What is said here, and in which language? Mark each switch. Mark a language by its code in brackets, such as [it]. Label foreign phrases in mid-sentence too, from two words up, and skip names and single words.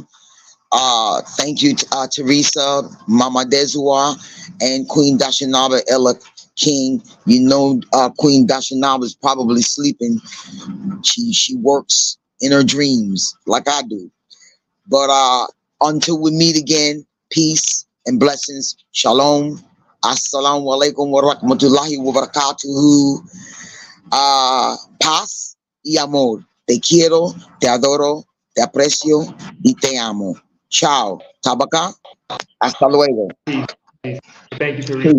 [en] Thank you, Teresa, Mama Desua, and Queen Dashanaba Ella King. You know, Queen Dashanaba is probably sleeping. She works in her dreams like I do. But until we meet again, peace and blessings. Shalom. [ar] السلام عليكم ورحمة الله وبركاته. [es] Paz y amor. Te quiero, te adoro, te aprecio y te amo. Chao. Tabaka. Hasta luego. [en] Peace. Thank you, Teresa.